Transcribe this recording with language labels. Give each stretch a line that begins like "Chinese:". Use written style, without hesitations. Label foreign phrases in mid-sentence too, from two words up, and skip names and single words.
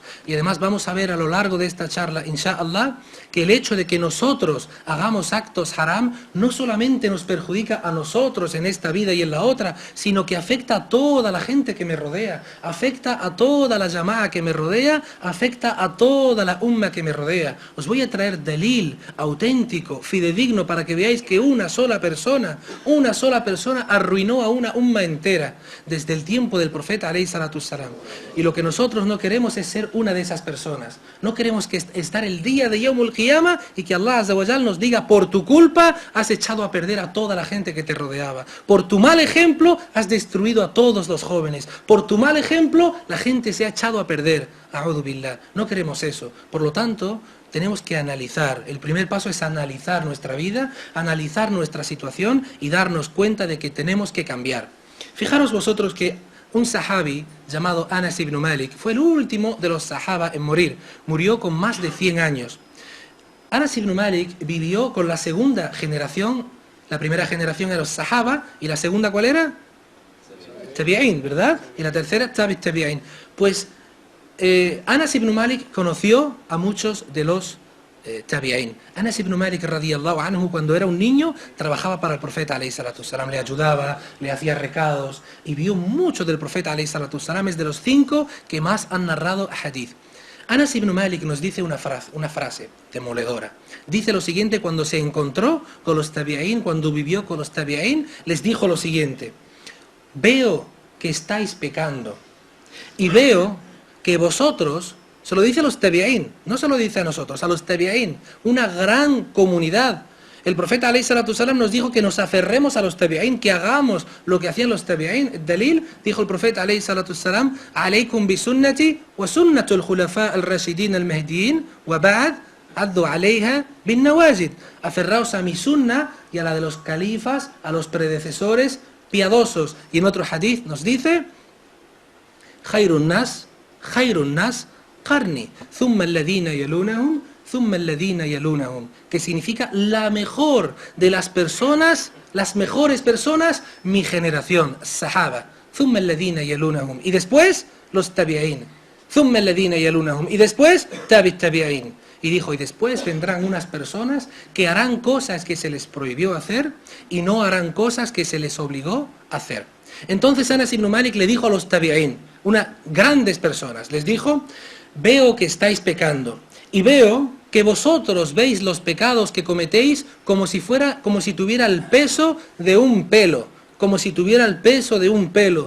Spanish: Y además vamos a ver a lo largo de esta charla, inshallah, que el hecho de que nosotros hagamos actos haram no solamente nos perjudica a nosotros en esta vida y en la otra, sino que afecta a toda la gente que me rodea, afecta a toda la llama'a que me rodea, afecta a toda la umma que me rodea. Os voy a traer dalil auténtico, fidedigno, para que veáis que una sola persona arruinó a una umma entera desde el tiempo del profeta
Arabic: عليه الصلاة والسلام.
Spanish: Y lo que nosotros no queremos es ser una de esas personas. No queremos que estar el día de
Arabic: يوم القيامة
Spanish: y que
Arabic: الله عز وجل
Spanish: nos diga: por tu culpa has echado a perder a toda la gente que te rodeaba. Por tu mal ejemplo has destruido a todos los jóvenes. Por tu mal ejemplo la gente se ha echado a perder.
Arabic: أعوذ بالله.
Spanish: No queremos eso. Por lo tanto, tenemos que analizar. El primer paso es analizar nuestra vida, analizar nuestra situación y darnos cuenta de que tenemos que cambiar. Fijaros vosotros que un sahabi llamado Anas ibn Malik fue el último de los sahaba en morir. Murió con más de 100 años. Anas ibn Malik vivió con la segunda generación. La primera generación era los sahaba y la segunda, ¿cuál era? Tabi'in, ¿verdad? Y la tercera, tabi'in. Pues Anas ibn Malik conoció a muchos de los tabi'in. Anas ibn Malik
Arabic: رضي الله عنه,
Spanish: cuando era un niño, trabajaba para el profeta
Arabic: عليه الصلاة والسلام,
Spanish: le ayudaba, le hacía recados y vio mucho del profeta
Arabic: عليه الصلاة والسلام.
Spanish: Es de los 5 que más han narrado hadith. Anas ibn Malik nos dice una frase demoledora. Dice lo siguiente: cuando se encontró con los tabi'in, cuando vivió con los tabi'in, les dijo lo siguiente: veo que estáis pecando y veo que vosotros, se lo dice a los tabi'in, no se lo dice a nosotros, a los tabi'in, una gran comunidad. El profeta
Arabic: عليه الصلاة والسلام
Spanish: nos dijo que nos aferremos a los tabi'in, que hagamos lo que hacían los tabi'in. Dalil, dijo el profeta
Arabic: عليه الصلاة والسلام عليكم بسنتي وسنة الخلفاء الراشدين المهديين وبعد عضوا عليها بالنواجذ.
Spanish: Aferraos a mi sunna y a la de los califas, a los predecesores piadosos. Y en otro hadith nos dice:
Arabic: خير الناس قرني ثم الذين يلونهم ثم الذين يلونهم,
Spanish: que significa la mejor de las personas, las mejores personas, mi generación,
Arabic: الصحابة ثم الذين يلونهم,
Spanish: y después los tabi'in,
Arabic: ثم الذين يلونهم,
Spanish: y después tabi'in. Y dijo: y después vendrán unas personas que harán cosas que se les prohibió hacer y no harán cosas que se les obligó a hacer. Entonces Anas ibn Malik le dijo a los tabi'in, unas grandes personas, les dijo: veo que estáis pecando y veo que vosotros veis los pecados que cometéis como si tuviera el peso de un pelo, como si tuviera el peso de un pelo.